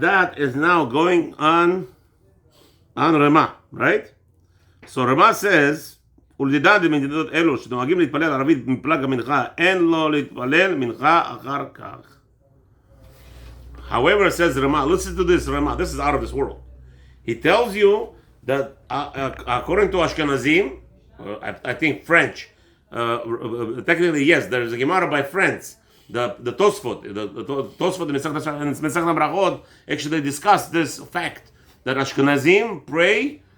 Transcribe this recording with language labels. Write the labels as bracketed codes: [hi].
[en] That is now going on Rema, right? So Rema says. [he] ולדידן במדינות אלו שנוהגים להתפלל ערבית מפלג המנחה, אין לו להתפלל מנחה אחר כך. [en] However, says Rama, listen to this, Rama, this is out of this world. He tells you that according to Ashkenazim, I think French, technically yes, there is a Gemara by Friends, the Tosfot, the Tosfot and Mesach Brachot actually discuss this fact that Ashkenazim pray